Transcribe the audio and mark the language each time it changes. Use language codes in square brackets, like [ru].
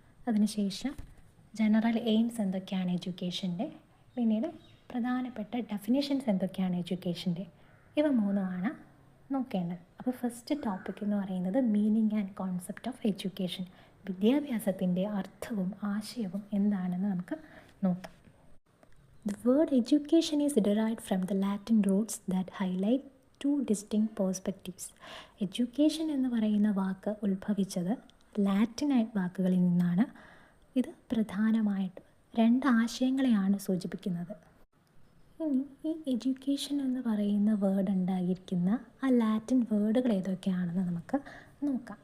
[ml] അതിനുശേഷം general AIIMS എന്തൊക്കെയാണ് എഡ്യൂക്കേഷൻ്റെ, പിന്നീട് പ്രധാനപ്പെട്ട ഡെഫിനിഷൻസ് എന്തൊക്കെയാണ് എഡ്യൂക്കേഷൻ്റെ, ഇവ 3 നോക്കേണ്ടത്. അപ്പോൾ ഫസ്റ്റ് ടോപ്പിക് എന്ന് പറയുന്നത് [en] meaning and concept of education, [ml] വിദ്യാഭ്യാസത്തിൻ്റെ അർത്ഥവും ആശയവും എന്താണെന്ന് നമുക്ക് നോക്കാം. [en] The word education is derived from the Latin roots that highlight 2 distinct perspectives. [ml] Education എന്ന് പറയുന്ന വാക്ക് ഉത്ഭവിച്ചത് ലാറ്റിൻ വാക്കുകളിൽ നിന്നാണ്. ഇത് പ്രധാനമായിട്ടും 2 ആശയങ്ങളെയാണ് സൂചിപ്പിക്കുന്നത്. ഇനി ഈ എഡ്യൂക്കേഷൻ എന്ന് പറയുന്ന വേർഡ് ഉണ്ടായിരിക്കുന്ന ആ ലാറ്റിൻ വേർഡുകൾ ഏതൊക്കെയാണെന്ന് നമുക്ക് നോക്കാം.